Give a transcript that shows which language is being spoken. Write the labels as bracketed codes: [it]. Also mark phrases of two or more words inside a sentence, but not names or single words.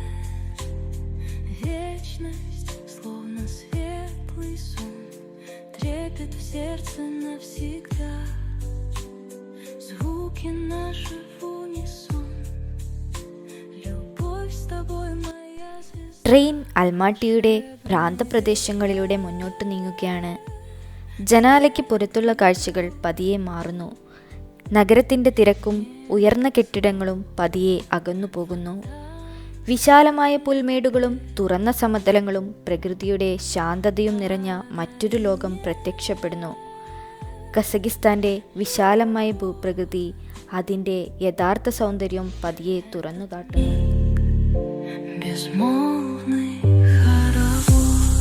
[ru] Вечность, словно светлый сон, трепет в сердце навсегда. Звуки наши в унисон, любовь с тобой моя звезда. [ml] ട്രെയിൻ അൽമാട്ടിയുടെ പ്രാന്തപ്രദേശങ്ങളിലൂടെ മുന്നോട്ട് നീങ്ങുകയാണ്. ജനാലയ്ക്ക് പുറത്തുള്ള കാഴ്ചകൾ പതിയെ മാറുന്നു. നഗരത്തിൻ്റെ തിരക്കും ഉയർന്ന കെട്ടിടങ്ങളും പതിയെ അകന്നു പോകുന്നു. വിശാലമായ പുൽമേടുകളും തുറന്ന സമതലങ്ങളും പ്രകൃതിയുടെ ശാന്തതയും നിറഞ്ഞ മറ്റൊരു ലോകം പ്രത്യക്ഷപ്പെടുന്നു. കസക്കിസ്ഥാൻ്റെ വിശാലമായ ഭൂപ്രകൃതി അതിൻ്റെ യഥാർത്ഥ സൗന്ദര്യം പതിയെ തുറന്നു കാട്ടുന്നു. [ru] Безмолвный хоровод.